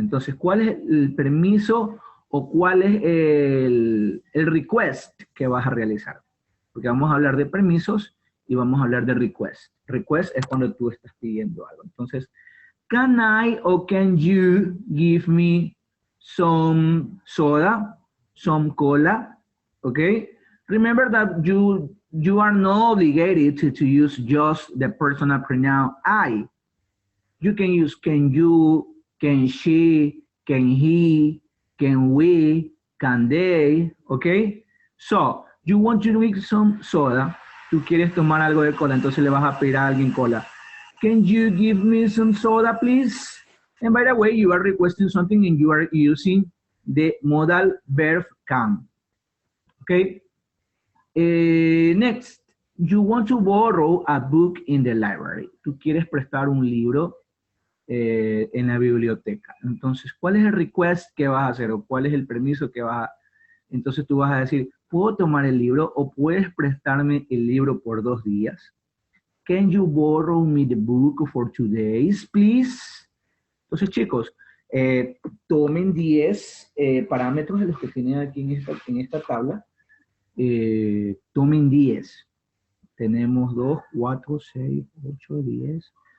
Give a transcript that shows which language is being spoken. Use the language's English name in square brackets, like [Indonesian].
[Spanish] Entonces, ¿cuál es el permiso o cuál es el request que vas a realizar? Porque vamos a hablar de permisos y vamos a hablar de request. Request es cuando tú estás pidiendo algo. [English] Entonces, can I or can you give me some soda, some cola? Okay? Remember that you are not obligated to use just the personal pronoun I. You can use can you, can she, can he, can we, can they, okay? So, you want to drink some soda, [Spanish] tú quieres tomar algo de cola, entonces le vas a pedir a alguien cola. [English] Can you give me some soda, please? And by the way, you are requesting something and you are using the modal verb can, okay? Next, you want to borrow a book in the library. [Spanish] Tú quieres prestar un libro en la biblioteca. Entonces, ¿cuál es el request que vas a hacer o cuál es el permiso que vas a... Entonces tú vas a decir, ¿puedo tomar el libro o puedes prestarme el libro por 2 días? [English] Can you borrow me the book for 2 days, please? [Spanish] Entonces, chicos, tomen 10 parámetros de los que tienen aquí en esta tabla. Tomen 10. Tenemos 2, 4, 6, 8, 10...